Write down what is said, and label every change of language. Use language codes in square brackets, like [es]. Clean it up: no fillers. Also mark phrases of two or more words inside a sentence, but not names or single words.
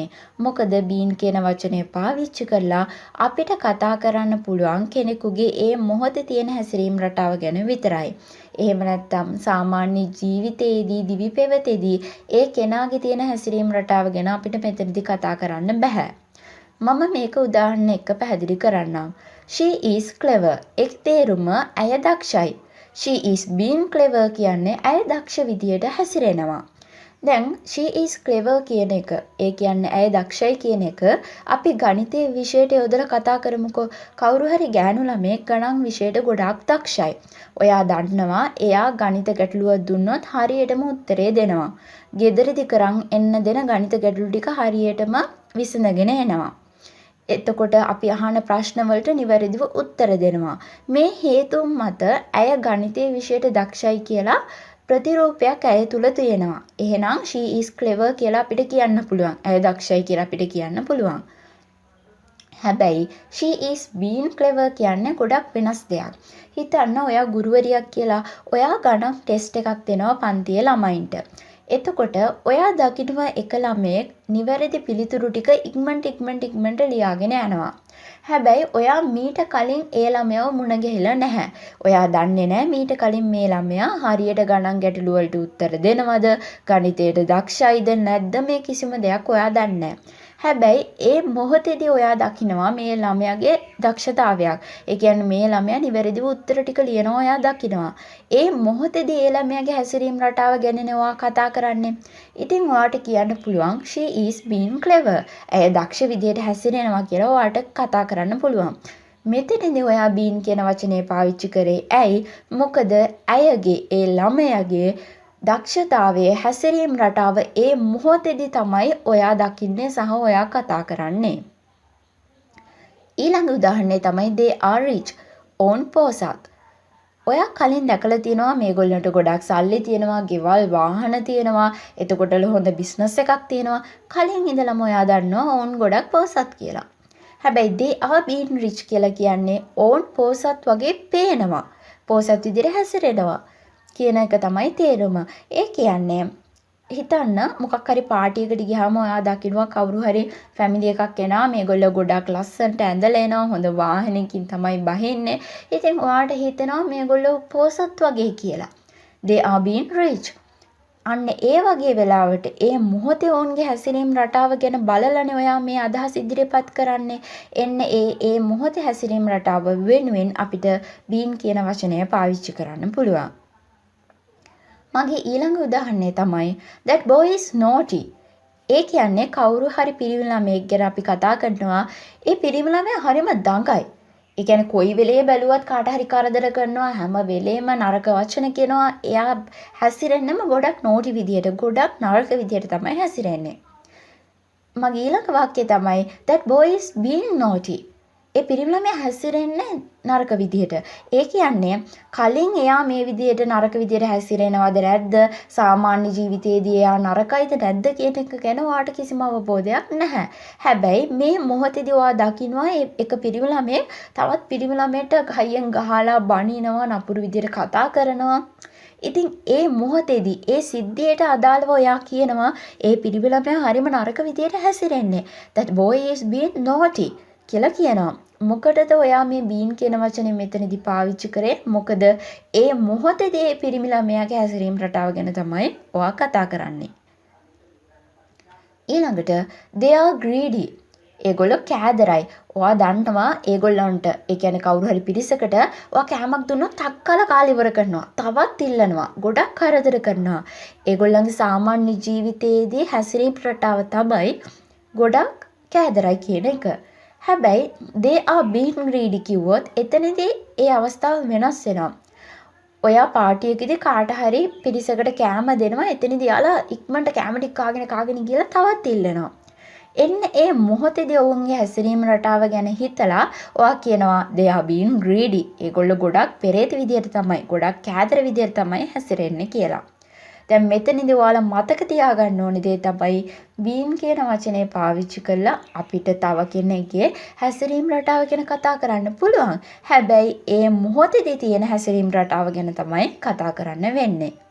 [si] මොකද බීන් කියන වචනේ පාවිච්චි කරලා අපිට කතා කරන්න පුළුවන් කෙනෙකුගේ ඒ මොහොතේ තියෙන හැසිරීම් රටාව ගැන විතරයි. එහෙම නැත්නම් සාමාන්‍ය ජීවිතයේදී දිවි පෙවතේදී ඒ කෙනාගේ තියෙන හැසිරීම් රටාව ගැන අපිට මෙතනදී කතා කරන්න බෑ. මම මේක උදාහරණ එක්ක පැහැදිලි කරන්නම්. [en] She is clever. [si] එක් තේරුම ඇය දක්ෂයි. [en] She is being clever [si] කියන්නේ ඇය දක්ෂ විදියට හැසිරෙනවා. දැන් [en] she is clever [si] කියන එක, ඒ කියන්නේ ඇය දක්ෂයි කියන එක අපි ගණිතයේ විෂයට යොදලා කතා කරමුකෝ. කවුරු හරි ගෑනු ළමයෙක් ගණන් විෂයට ගොඩාක් දක්ෂයි. ඔයා දන්නවා එයා ගණිත ගැටලුවක් දුන්නොත් හරියටම උත්තරේ දෙනවා. ගෙදරදි කරන් එන්න දෙන ගණිත ගැටලු ටික හරියටම විසඳගෙන එනවා. එතකොට අපි අහන ප්‍රශ්න වලට නිවැරදිව උත්තර දෙනවා. මේ හේතුන් මත ඇය ගණිතයේ විෂයට දක්ෂයි කියලා ප්‍රතිරූපයක් ඇය තුල තියෙනවා. එහෙනම් [en] she is clever [si] කියලා අපිට කියන්න පුළුවන්. ඇය දක්ෂයි කියලා අපිට කියන්න පුළුවන්. හැබැයි [en] she is being clever [si] කියන්නේ ගොඩක් වෙනස් දෙයක්. හිතන්න ඔයා ගුරුවරියක් කියලා ඔයා ගණන් ටෙස්ට් එකක් දෙනවා පන්තියේ ළමයින්ට. එතකොට ඔයා දකිනවා එක ළමයෙක් නිවැරදි පිළිතුරු ටික ඉක්මනට ලියාගෙන යනවා. හැබැයි ඔයා මීට කලින් ඒ ළමයාව මුණ ගැහිලා නැහැ. ඔයා දන්නේ නැහැ මීට කලින් මේ ළමයා හරියට ගණන් ගැටළු වලට උත්තර දෙනවද, ගණිතයට දක්ෂයිද නැද්ද මේ කිසිම දෙයක් ඔයා දන්නේ නැහැ. හැබැයි ඒ මොහොතේදී ඔයා දකිනවා මේ ළමයාගේ දක්ෂතාවයක්. ඒ කියන්නේ මේ ළමයා නිවැරදිව උත්තර ටික ලියනවා ඔයා දකිනවා. ඒ මොහොතේදී ඒ ළමයාගේ හැසිරීම් රටාව ගැන ඔයා කතා කරන්නේ. ඉතින් ඔයාට කියන්න පුළුවන් [en] she is being clever. [si] ඇය දක්ෂ විදියට හැසිරෙනවා කියලා ඔයාට කතා කරන්න පුළුවන්. මෙතනදී ඔයා being කියන වචනේ පාවිච්චි කරේ ඇයි? මොකද ඇයගේ ඒ ළමයාගේ දක්ෂතාවයේ හැසිරීම් රටාව ඒ මොහොතේදී තමයි ඔයා දකින්නේ සහ ඔයා කතා කරන්නේ. ඊළඟ උදාහරණය තමයි [en] they are rich. [si] own පෝසත්. ඔයා කලින් දැකලා තියෙනවා මේගොල්ලන්ට ගොඩක් සල්ලි තියෙනවා, ගෙවල් වාහන තියෙනවා, එතකොට හොඳ බිස්නස් එකක් තියෙනවා. කලින් ඉඳලම ඔයා දන්නවා own ගොඩක් පෝසත් කියලා. හැබැයි [en] they are being rich [si] කියලා කියන්නේ own පෝසත් වගේ පේනවා. පෝසත් විදිහට හැසිරෙනවා. කියන එක තමයි තේරුම. ඒ කියන්නේ හිතන්න මොකක් හරි පාටි එකකට ගියාම ඔයා දකින්නවා කවුරු හරි ෆැමිලි එකක් එනවා මේගොල්ලෝ ගොඩක් ලස්සනට ඇඳලා එනවා හොඳ වාහනයකින් තමයි බහින්නේ. ඉතින් ඔයාට හිතෙනවා මේගොල්ලෝ පෝසත් වගේ කියලා. [en] they are being rich. [si] අන්න ඒ වගේ වෙලාවට ඒ මොහොතේ ඔවුන්ගේ හැසිරීම් රටාව ගැන බලලානේ ඔයා මේ අදහස් ඉදිරිපත් කරන්නේ. එන්න ඒ මොහොතේ හැසිරීම් රටාව වෙනුවෙන් අපිට being කියන වචනය පාවිච්චි කරන්න පුළුවන්. මගේ ඊළඟ උදාහරණය තමයි [en] that boy is naughty. [si] ඒ කියන්නේ කවුරු හරි පිරිමි ළමයෙක් ගැන අපි කතා කරනවා. ඒ පිරිමි ළමයා හරිම දඟයි. ඒ කියන්නේ කොයි වෙලේ බැලුවත් කාට හරි කරදර කරනවා, හැම වෙලේම නරක වචන කියනවා. එයා හැසිරෙන්නම ගොඩක් නෝටි විදියට, ගොඩක් නරක විදියට තමයි හැසිරෙන්නේ. මගේ ඊළඟ වාක්‍යය තමයි [en] that boy is being naughty. [si] ඒ පිරිමි ළමයා හැසිරෙන්නේ නරක විදියට. ඒ කියන්නේ කලින් එයා මේ විදියට නරක විදියට හැසිරෙනවද නැද්ද? සාමාන්‍ය ජීවිතයේදී එයා නරකයිද නැද්ද කියන එක ගැන ඔයාට කිසිම අවබෝධයක් නැහැ. හැබැයි මේ මොහොතේදී ඔයා දකින්නවා එක පිරිමි ළමයෙක් තවත් පිරිමි ළමයට ගහියෙන් ගහලා බනිනවා, නපුරු විදියට කතා කරනවා. ඉතින් ඒ මොහොතේදී ඒ සිද්ධියට අදාළව ඔයා කියනවා ඒ පිරිමි ළමයා හරිම නරක විදියට හැසිරෙන්නේ. [en] that boy is being naughty [si] කියලා කියනවා. මොකටද ඔයා මේ බීන් කියන වචනේ මෙතනදී පාවිච්චි කරේ? මොකද ඒ මොහොතේදී ඒ පිරිමි ළමයාගේ හැසිරීම රටාව ගැන තමයි ඔයා කතා කරන්නේ. ඊළඟට [en] they are greedy. [si] ඒගොල්ලෝ කෑදරයි. ඔයා දන්නවා ඒගොල්ලන්ට ඒ කියන්නේ කවුරු හරි පිරිසකට ඔයා කෑමක් දුන්නොත් තක්කලා කාලේ ඉවර කරනවා. තවත් ඉල්ලනවා. ගොඩක් කරදර කරනවා. ඒගොල්ලන්ගේ සාමාන්‍ය ජීවිතයේදී හැසිරීම රටාව තමයි ගොඩක් කෑදරයි කියන එක. හැබැයි [en] they are being greedy [si] කිව්වොත් එතනදී ඒ අවස්ථාව වෙනස් වෙනවා. ඔයා පාටියකදී කාට හරි පිරිසකට කෑම දෙනවා. එතනදී යාලා ඉක්මනට කෑම ටික කාගෙන ගිහලා තවත් ඉල්ලනවා. එන්න ඒ මොහොතේදී ඔවුන්ගේ හැසිරීම රටාව ගැන හිතලා ඔයා කියනවා [en] they are being greedy. [si] ඒගොල්ලෝ ගොඩක් පෙරේත විදියට තමයි, ගොඩක් කෑදර විදියට තමයි හැසිරෙන්නේ කියලා. දැන් මෙතනදී ඔයාලා මතක තියාගන්න ඕනේ දේ තමයි being කියන වචනේ පාවිච්චි කරලා අපිට තව කෙනෙක්ගේ හැසිරීම රටාව ගැන කතා කරන්න පුළුවන්. හැබැයි ඒ මොහොතේදී තියෙන හැසිරීම රටාව ගැන තමයි කතා කරන්න වෙන්නේ.